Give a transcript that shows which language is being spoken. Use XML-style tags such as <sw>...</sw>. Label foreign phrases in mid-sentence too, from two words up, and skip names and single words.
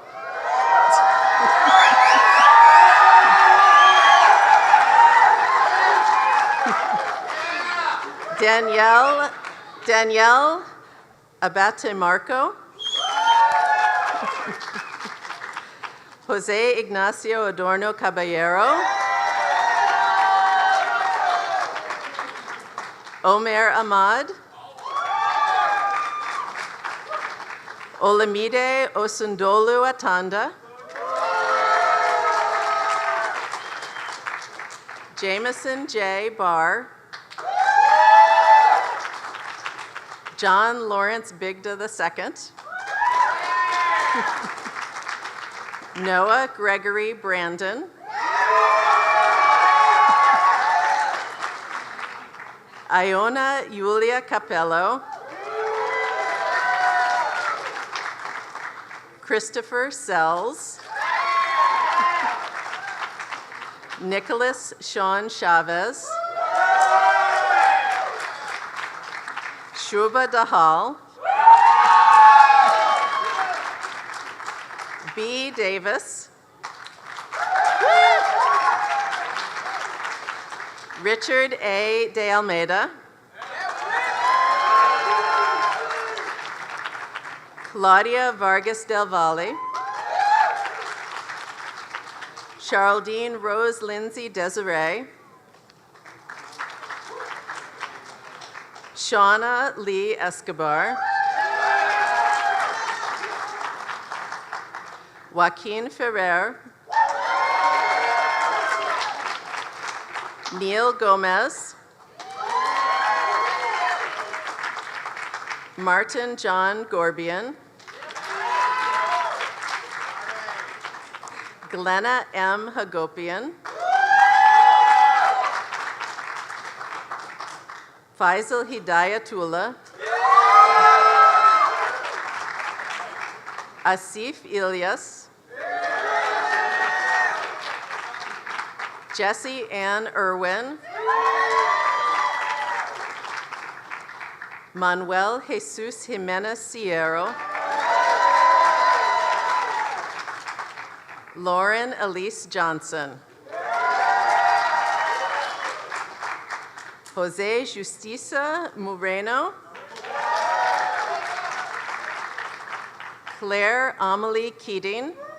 <en>Danielle Abate Marco. Jose Ignacio Adorno Caballero. Omer Ahmad. Olamide Osundolu Atanda. Jameson J. Barr. John Lawrence Bigda II. Noah Gregory Brandon. Iona Julia Capello. Christopher Sells. Nicholas Sean Chavez. Shubha Dahal. B. Davis. Richard A. De Almeida. Claudia Vargas del Valle. Charlene Rose Lindsay Desiree. Shauna Lee Escobar. Joaquin Ferrer. Neil Gomez. Martin John Gorbian. Glenna M. Hagopian. Faisal Hidayatullah. Asif Ilyas. Jessie Ann Irwin. Manuel Jesus Jimenez Sierro. Lauren Elise Johnson. Jose Justicia Moreno. Claire Amelie Keating.</en>